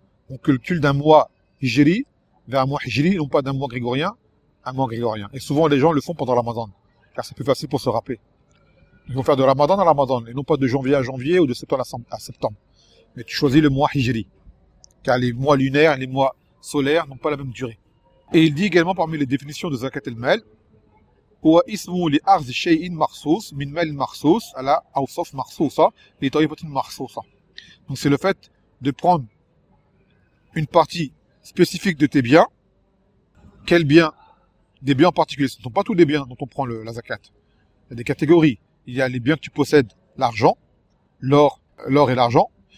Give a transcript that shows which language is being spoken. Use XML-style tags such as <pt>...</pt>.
<fr>Donc, le calcul d'un mois hijri vers un mois hijri, non pas d'un mois grégorien, un mois grégorien. Et souvent, les gens le font pendant Ramadan, car c'est plus facile pour se rappeler. Ils vont faire de Ramadan à Ramadan, et non pas de janvier à janvier ou de septembre à septembre. Mais tu choisis le mois hijri, car les mois lunaires et les mois solaires n'ont pas la même durée.</fr> <ar>Et il dit également parmi les définitions de Zakat al-Mal, هو اسم لأخذ شيء مخصوص من مال مخصوص على أوصاف مخصوصة لطريقة مخصوصة.</ar> <fr>Donc c'est le fait de prendre une partie spécifique de tes biens. Quel bien? Des biens en particulier. Ce ne sont pas tous les biens dont on prend la zakat. Il y a des catégories. Il y a les biens que tu possèdes, l'argent, l'or et l'argent.</fr>